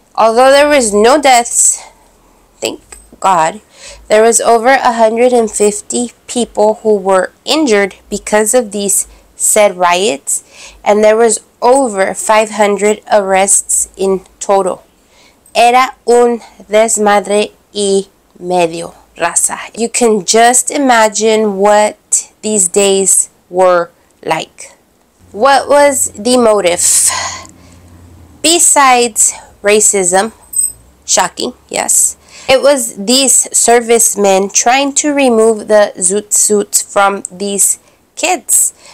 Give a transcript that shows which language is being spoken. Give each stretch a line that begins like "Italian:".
English: Although there was no deaths, thank God, there was over 150 people who were injured because of these said riots, and there was over 500 arrests in total.
Spanish: Era un desmadre y medio, raza.
English: You can just imagine what these days were like. What was the motive? Besides racism, shocking, yes, it was these servicemen trying to remove the Zoot from these kids.